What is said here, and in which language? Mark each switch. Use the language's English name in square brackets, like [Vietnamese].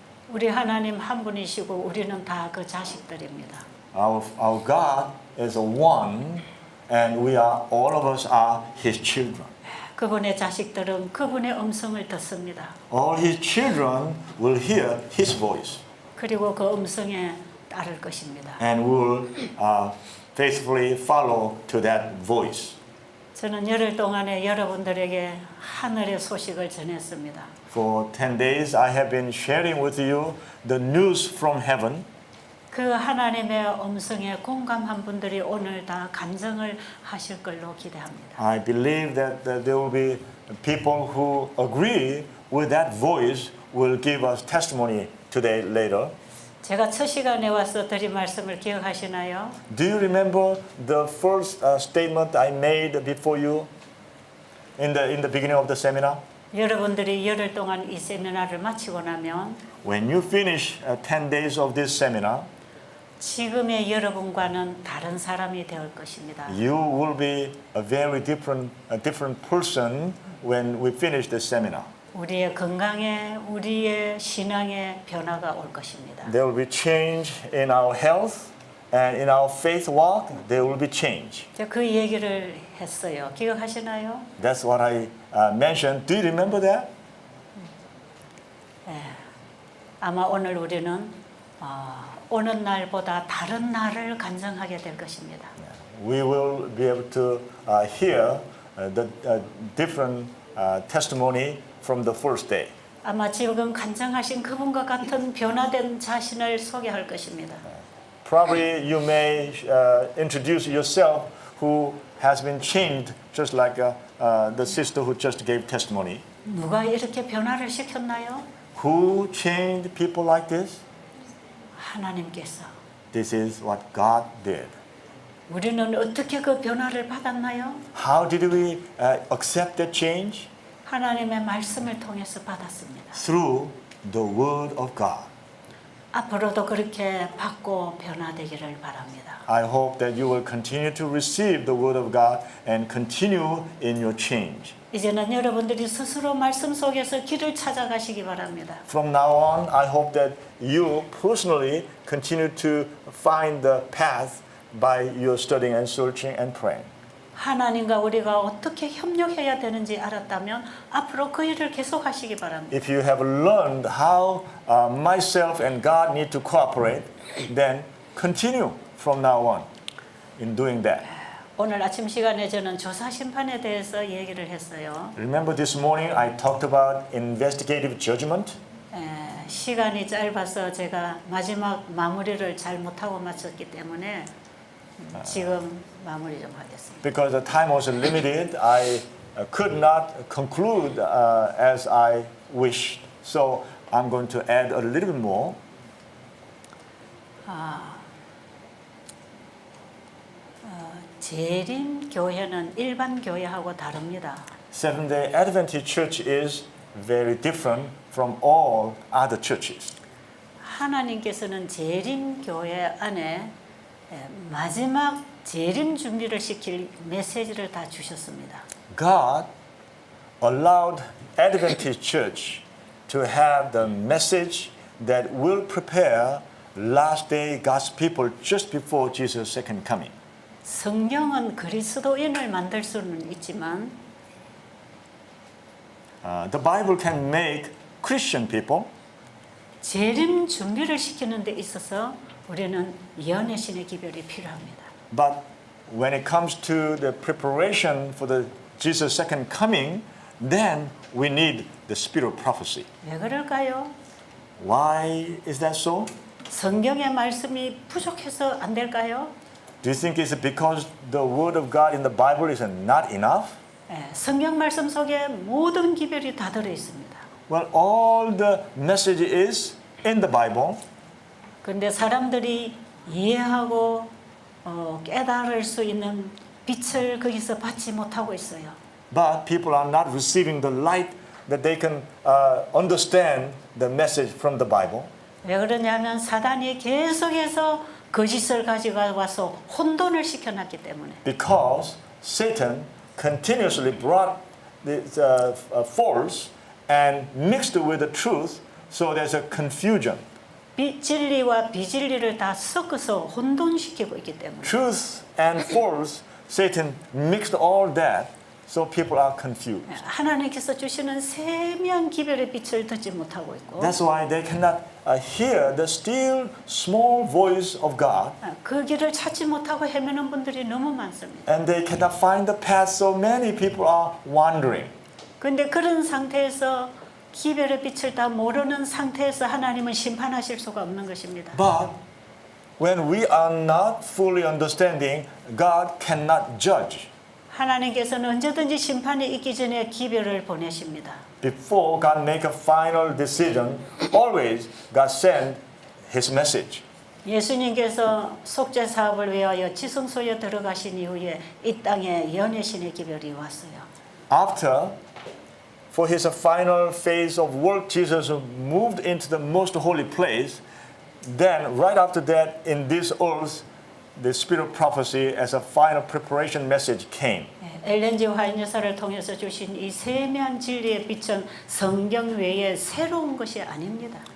[Korean] 우리 하나님 한 분이시고 우리는 다 그 자식들입니다. [English] Our God is one, and we are all of us are His children. [Korean] 그분의 자식들은 그분의 음성을 듣습니다. [English] All His children will hear His voice, [Korean] 그리고 그 음성에 따를 것입니다. [English] and will faithfully follow to that voice. [Korean] 저는 열흘 동안에 여러분들에게 하늘의 소식을 전했습니다. [English] For 10 days, I have been sharing with you the news from heaven. [Korean] 그 하나님의 음성에 공감한 분들이 오늘 다 간증을 하실 걸로 기대합니다. [English] I believe that there will be people who agree with that voice will give us testimony today later. [Korean] 제가 첫 시간에 와서 드린 말씀을 기억하시나요? [English] Do you remember the first statement I made before you in the beginning of the seminar? [Korean] 여러분들이 열흘 동안 이 세미나를 마치고 나면 [English] when you finish 10 days of this seminar, [Korean] 지금의 여러분과는 다른 사람이 될 것입니다. [English] you will be a very different person when we finish this seminar. [Korean] 우리의 건강에, 우리의 신앙에 변화가 올 것입니다. [English] There will be change in our health and in our faith walk. There will be change. [Korean] 제가 그 얘기를 했어요. 기억하시나요? [English] That's what I mentioned. Do you remember that? [Korean] 아마 오늘 우리는 오는 날보다 다른 날을 간증하게 될 것입니다. [English] We will be able to hear the different testimony from the first day. [Korean] 아마 지금 간증하신 그분과 같은 변화된 자신을 소개할 것입니다. [English] Probably you may introduce yourself who has been changed, just like the sister who just gave testimony. [Korean] 누가 이렇게 변화를 시켰나요? [English] Who changed people like this? [Korean] 하나님께서. [English] This is what God did. [Korean] 우리는 어떻게 그 변화를 받았나요? [English] How did we accept that change? [Korean] 하나님의 말씀을 통해서 받았습니다. [English] Through the Word of God. [Korean] 앞으로도 그렇게 받고 변화되기를 바랍니다. [English] I hope that you will continue to receive the Word of God and continue in your change. [Korean] 이제는 여러분들이 스스로 말씀 속에서 길을 찾아가시기 바랍니다. [English] From now on, I hope that you personally continue to find the path by your studying and searching and praying. [Korean] 하나님과 우리가 어떻게 협력해야 되는지 알았다면 앞으로 그 일을 계속하시기 바랍니다. [English] If you have learned how myself and God need to cooperate, then continue from now on in doing that. [Korean] 오늘 아침 시간에 저는 조사 심판에 대해서 얘기를 했어요. [English] Remember this morning I talked about investigative judgment? [Korean] 시간이 짧아서 제가 마지막 마무리를 잘 못하고 마쳤기 때문에 지금 마무리 좀 하겠습니다. [English] Because the time was limited, I could not conclude as I wished. So I'm going to add a little bit more. [Korean] 재림 교회는 일반 교회하고 다릅니다. [English] Seventh-day Adventist Church is very different from all other churches. [Korean] 하나님께서는 재림 교회 안에 마지막 재림 준비를 시킬 메시지를 다 주셨습니다. [English] God allowed Adventist Church to have the message that will prepare last day God's people just before Jesus' second coming. [Korean] 성경은 그리스도인을 만들 수는 있지만 [English] The Bible can make Christian people, [Korean] 재림 준비를 시키는 데 있어서 우리는 예언의 신의 기별이 필요합니다. [English] but when it comes to the preparation for the Jesus' second coming, then we need the spirit of prophecy. [Korean] 왜 그럴까요? [English] Why is that so? [Korean] 성경의 말씀이 부족해서 안 될까요? [English] Do you think it's because the word of God in the Bible is not enough? [Korean] 성경 말씀 속에 모든 기별이 다 들어 있습니다. [English] Well, all the message is in the Bible, [Korean] 그런데 사람들이 이해하고 깨달을 수 있는 빛을 거기서 받지 못하고 있어요. [English] but people are not receiving the light that they can understand the message from the Bible. [Korean] 왜 그러냐면 사단이 계속해서 거짓을 가지고 와서 혼돈을 시켜놨기 때문에. [English] Because Satan continuously brought this false and mixed with the truth, so there's a confusion. [Korean] 진리와 비진리를 다 섞어서 혼돈시키고 있기 때문에. [English] Truth and false, Satan mixed all that, so people are confused. [Korean] 하나님께서 주시는 세미한 기별의 빛을 듣지 못하고 있고. [English] That's why they cannot hear the still small voice of God, [Korean] 그 길을 찾지 못하고 헤매는 분들이 너무 많습니다. [English] and they cannot find the path, so many people are wandering. [Korean] 그런데 그런 상태에서 기별의 빛을 다 모르는 상태에서 하나님은 심판하실 수가 없는 것입니다. [English] But when we are not fully understanding, God cannot judge. [Korean] 하나님께서는 언제든지 심판이 있기 전에 기별을 보내십니다. [English] Before God make a final decision, always God send His message. [Korean] 예수님께서 속죄 사업을 위하여 지성소에 들어가신 이후에 이 땅에 예언의 신의 기별이 왔어요. [English] After for his final phase of work, Jesus moved into the most holy place. Then, right after that, in this earth, the spirit of prophecy as a final preparation message came. [Korean] 엘렌 G. 화이트 여사를 통해서 주신 이 세미한 진리의 빛은 성경 외에 새로운 것이 아닙니다.